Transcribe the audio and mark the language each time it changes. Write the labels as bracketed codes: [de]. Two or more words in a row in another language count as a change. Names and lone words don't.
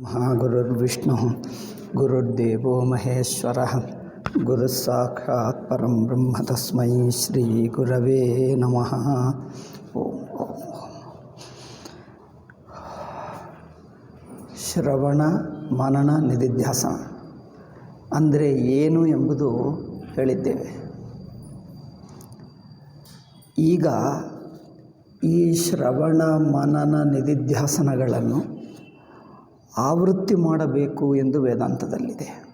[sa] महागुरुर्विष्णुः गुरुर्देवो महेश्वरः गुरुस्साक्षात् परं ब्रह्म तस्मै श्रीगुरवे नमः। [kn] ಶ್ರವಣ ಮನನ ನಿಧಿಧ್ಯಾಸನ ಅಂದರೆ ಏನು ಎಂಬುದು ಹೇಳಿದ್ದೇವೆ. ಈಗ ಈ ಶ್ರವಣ ಮನನ ನಿಧಿಧ್ಯಾಸನಗಳನ್ನು ಆವೃತ್ತಿ ಮಾಡಬೇಕು ಎಂದು ವೇದಾಂತದಲ್ಲಿದೆ.